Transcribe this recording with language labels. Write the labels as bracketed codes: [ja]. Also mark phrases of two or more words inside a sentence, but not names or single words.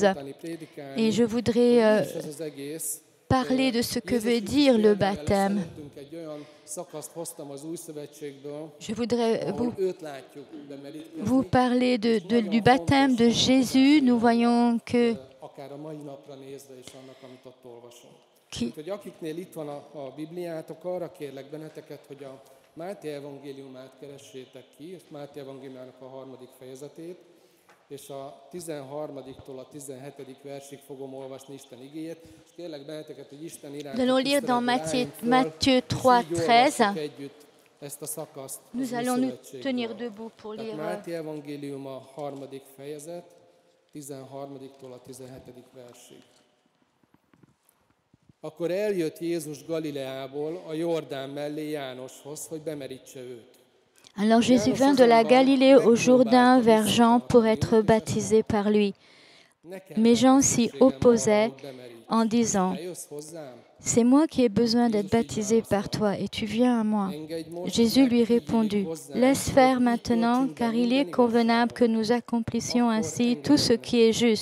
[fr] Et je voudrais parler de ce que veut dire le baptême. Je voudrais vous parler du baptême de Jésus. Nous voyons que [hu] Máté evangéliumát keressétek ki, ezt Máté evangéliumának a 3. fejezetét, és a 13-tól a 17. versig fogom olvasni Isten igéjét, és kérlek benneteket, hogy Isten iránti [fr] Matthieu 3:13. [hu] együtt ezt a szakaszt. [fr] Nous allons nous tenir debout pour lire. [hu] Máté evangélium a 3. fejezet, 13-tól a 17. versig. Akkor eljött Jézus Galileából a Jordán mellé Jánoshoz, hogy bemerítse őt. [fr] Alors Jésus vint de la Galilée au Jourdain vers Jean pour être baptisé par lui. Mais Jean s'y opposait en disant « C'est moi qui ai besoin d'être baptisé par toi et tu viens à moi. » Jésus lui répondit « Laisse faire maintenant, car il est convenable que nous accomplissions ainsi tout ce qui est juste.